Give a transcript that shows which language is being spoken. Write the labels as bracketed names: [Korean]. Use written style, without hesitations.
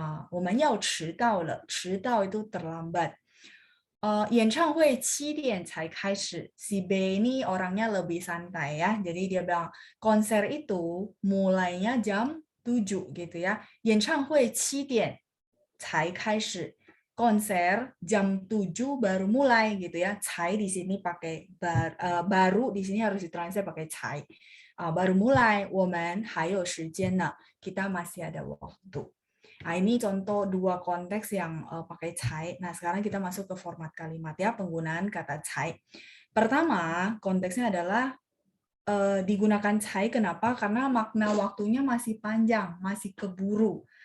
[Chinese] 我们要迟到了，迟到 [Indonesian] itu terlambat. [Chinese] 演唱会7点才开始. [Indonesian] Si B ini orangnya lebih santai ya. Jadi dia bilang konser itu mulainya jam 7 gitu ya. [Chinese] 演唱会7点才开始. [Indonesian] Konser jam 7 baru mulai gitu ya. Cai di sini pakai baru di sini harus ditranslate pakai cai. Baru mulai, [Chinese] 我们还有时间呢. [Indonesian] Kita masih ada waktu. Nah, ini contoh 2 konteks yang pakai cai. Nah, sekarang kita masuk ke format kalimat ya, penggunaan kata cai. Pertama, konteksnya adalah digunakan cai kenapa? Karena makna waktunya masih panjang, masih keburu.